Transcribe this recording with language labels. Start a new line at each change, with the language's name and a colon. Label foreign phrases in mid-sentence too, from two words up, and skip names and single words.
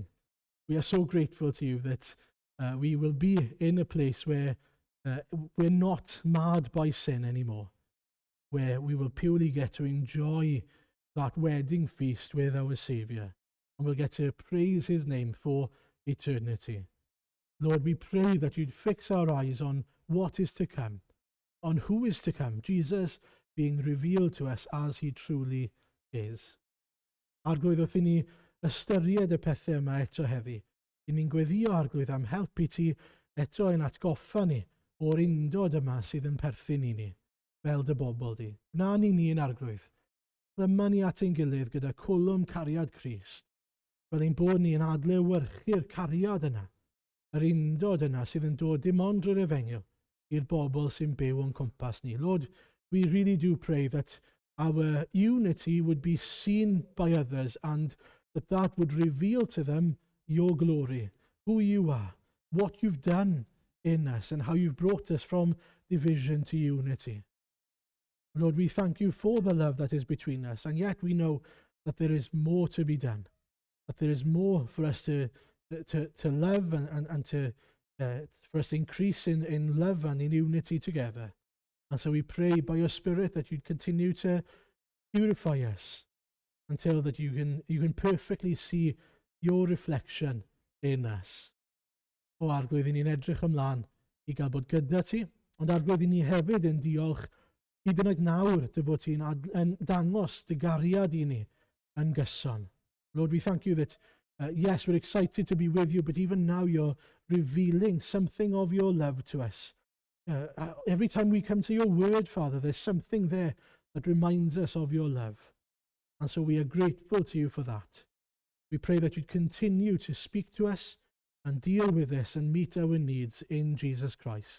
English: We are so grateful to you that we will be in a place where we're not marred by sin anymore, where we will purely get to enjoy that wedding feast with our Saviour, and we'll get to praise his name for eternity. Lord, we pray that you'd fix our eyes on what is to come, on who is to come, Jesus being revealed to us as he truly is.
Welsh: Arglwydd wrth i ni ystyried y pethau yma eto heddi. I ni'n gweddio arglwydd am helpu ti eto yn atgoffa ni o'r undod yma sydd yn perthyn i ni, fel dy bobl di. Na ni yn arglwydd. Dyma ni at ein gilydd gyda cwlwm cariad Crist, fel ein bod ni yn adlewyrchu'r cariad yna, yr undod yna sydd yn dod dim ond drwy'r Efengyl i'r bobl sy'n byw o'n cwmpas ni.
English: Lord, we really do pray that our unity would be seen by others and that would reveal to them your glory, who you are, what you've done in us, and how you've brought us from division to unity. Lord, we thank you for the love that is between us, and yet we know that there is more to be done, that there is more for us to love and to for us to increase in love and in unity together. And so we pray by your Spirit that you'd continue to purify us until that you can perfectly see your reflection in us.
Welsh: O arglwydd, i ni'n edrych ymlaen i gael bod gyda ti, ond arglwydd i ni hefyd yn diolch hyd yn oed nawr dy fod ti'n dangos dy gariad i ni yn gyson.
English: Lord, we thank you that, yes, we're excited to be with you, but even now you're revealing something of your love to us. Every time we come to your word, Father, there's something there that reminds us of your love. And so we are grateful to you for that. We pray that you'd continue to speak to us and deal with us and meet our needs in Jesus Christ.